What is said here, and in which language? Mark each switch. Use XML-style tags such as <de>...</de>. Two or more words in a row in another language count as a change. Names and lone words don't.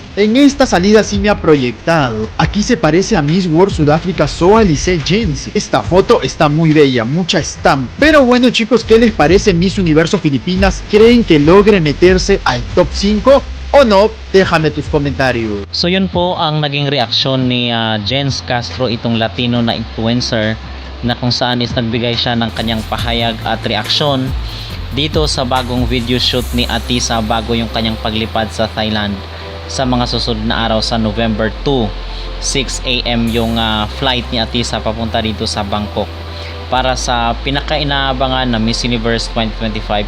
<es>En esta salida sí me ha proyectado. Aquí se parece a Miss World Sudáfrica Soa Lice Jensi. Esta foto está muy bella, mucha stamp. Pero bueno chicos, ¿qué les parece Miss Universo Filipinas? ¿Creen que logre meterse al top 5 o no? Déjame tus comentarios.</es> <tl>So yun po ang naging reaksyon ni Jens Castro, itong Latino na influencer, na kung saan is nagbigay siya ng kanyang pahayag at reaksyon dito sa bagong video shoot ni Atisa bago yung kanyang paglipad sa Thailand sa mga susunod na araw sa November 2, 6 AM yung flight ni Atisa papunta dito sa Bangkok para sa pinakainaabangan na Miss Universe 2025.</tl>